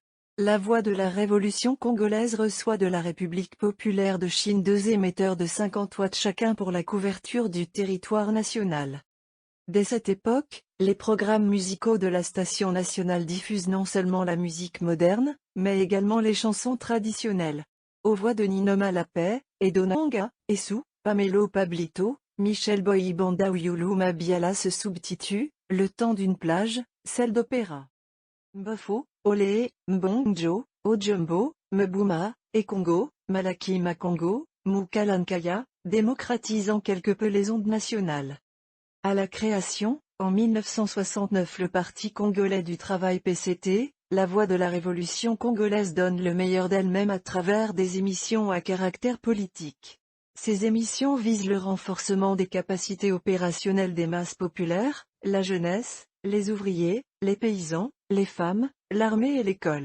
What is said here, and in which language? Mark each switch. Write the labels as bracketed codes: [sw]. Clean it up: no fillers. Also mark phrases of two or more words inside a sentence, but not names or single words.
[fr] La voix de la révolution congolaise reçoit de la République populaire de Chine 2 émetteurs de 50 watts chacun pour la couverture du territoire national. Dès cette époque, les programmes musicaux de la station nationale diffusent non seulement la musique moderne, mais également les chansons traditionnelles. Aux voix de Ninoma Lapé, Edo Nanga, Essou, Pamelo Pablito, Michel Boyi-Banda ou Yulu Mabiala se substituent, Le temps d'une plage, celle d'opéra. Mbofo, Olé, Mbongjo, Ojumbo, Mbuma, et Congo, Malaki Makongo, Mukalankaya, démocratisant quelque peu les ondes nationales. À la création, en 1969, le Parti congolais du travail PCT, la voix de la révolution congolaise donne le meilleur d'elle-même à travers des émissions à caractère politique. Ces émissions visent le renforcement des capacités opérationnelles des masses populaires, la jeunesse, les ouvriers, les paysans, les femmes, l'armée et l'école.